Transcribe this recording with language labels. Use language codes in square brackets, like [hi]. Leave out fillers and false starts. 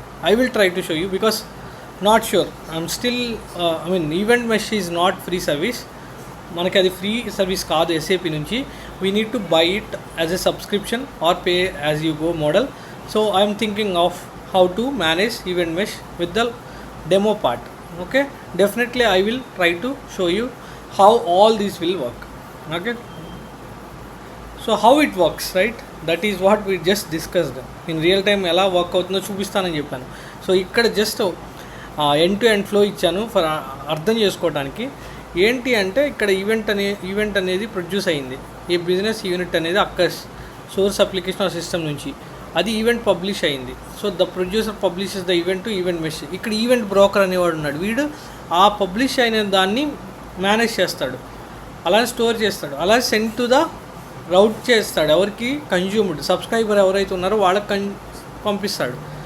[en] I will try to show you because not sure, I'm still event mesh is not free service. [te] మనకి అది free service కాదు SAP నుంచి. [en] We need to buy it as a subscription or pay as you go model. So I'm thinking of how to manage event mesh with the demo part. Okay, definitely I will try to show you how all these will work. Okay, so how it works, right? That is what we just discussed. In real time [te] ఎలా work అవుతుందో చూపిస్తానని చెప్పాను. So so ఇక్కడ just end to end flow ఇచ్చాను for అర్థం చేసుకోవడానికి. ఏంటి అంటే ఇక్కడ ఈవెంట్ అనేది ప్రొడ్యూస్ అయింది, ఈ బిజినెస్ యూనిట్ అనేది అక్కడ సోర్స్ అప్లికేషన్ ఆ సిస్టమ్ నుంచి అది ఈవెంట్ పబ్లిష్ అయింది. [en] So the producer publishes the event to event mesh. [te] ఇక్కడ ఈవెంట్ బ్రోకర్ అనేవాడు ఉన్నాడు, వీడు ఆ పబ్లిష్ అయిన దాన్ని మేనేజ్ చేస్తాడు, అలా స్టోర్ చేస్తాడు, అలా సెండ్ టు ద రౌట్ చేస్తాడు ఎవరికి, కన్జ్యూమర్డ్ సబ్స్క్రైబర్ ఎవరైతే ఉన్నారో వాళ్ళకి పంపిస్తాడు.